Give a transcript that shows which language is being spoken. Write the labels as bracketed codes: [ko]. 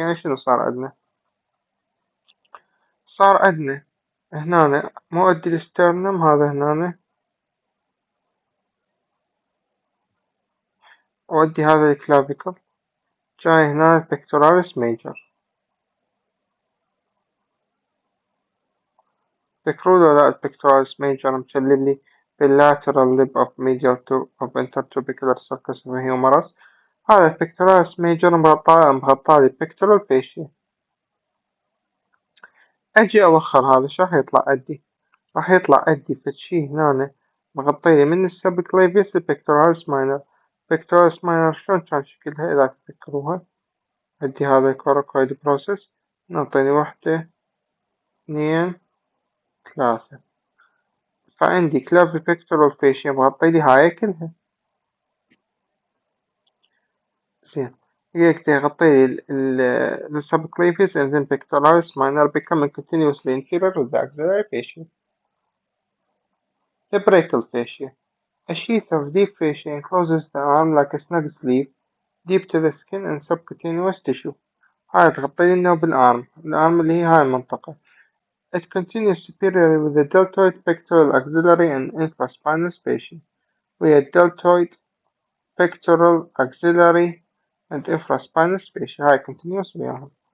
[ar] يعني شنو صار عندنا؟ صار عندنا هنا مؤدي الاسترنم هذا هنا، وأدي هذا الكلافيكل، جاي هنا البكتوراليس ميجر. تذكرون ولا لا البكتوراليس ميجر مشلل باللاترال [en] lip of medial of intertubercular sulcus of humerus. [ar] هذا البكتوراليس ميجر مغطى البكتورال فاشيا. أجي أوخر هذا شو راح يطلع عندي؟ راح يطلع عندي فتشي هنا مغطيلي من السبكليفيس البكتوراليس ماينر. البكتوراليس ماينر شلون كان شكلها إذا تذكروها؟ عندي هذا الكوراكويد بروسيس، نعطيني واحدة اثنين ثلاثة، فعندي كلافيبكتورال فاشيا مغطيلي هاي كلها. زين. يقدر يغطيلي [en] the subclavius and then pectoralis minor becoming continuously inferior with the axillary fascia. The brachial fascia. A sheath of deep fascia encloses the arm like a snug sleeve, deep to the skin and subcutaneous tissue. [ar] هاي تغطيلي النوب الأرم اللي هي هاي المنطقة. [en] It continues superiorly with the deltoid pectoral axillary and infraspinal fascia. وهي deltoid pectoral axillary and infraspinal fascia. [ar] هاي continuous وياهم.